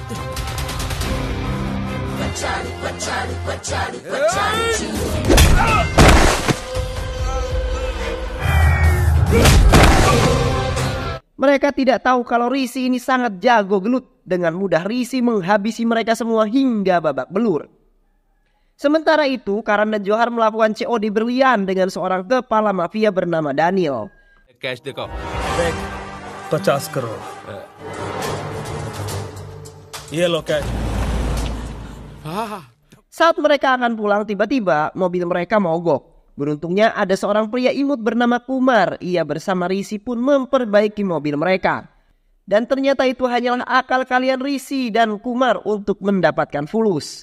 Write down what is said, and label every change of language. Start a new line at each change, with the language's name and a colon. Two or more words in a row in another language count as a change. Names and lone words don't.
Indonesian: Mereka tidak tahu kalau Risi ini sangat jago gelut. Dengan mudah Risi menghabisi mereka semua hingga babak belur. Sementara itu Karan dan Johar melakukan COD berlian dengan seorang kepala mafia bernama Daniel.
Hindi: कैश देखो. देख 50 करोड़ ये लो कैश.
Indonesian: Saat mereka akan pulang, tiba-tiba mobil mereka mogok. Beruntungnya ada seorang pria imut bernama Kumar. Ia bersama Risi pun memperbaiki mobil mereka. Dan ternyata itu hanyalah akal kalian Risi dan Kumar untuk mendapatkan fulus.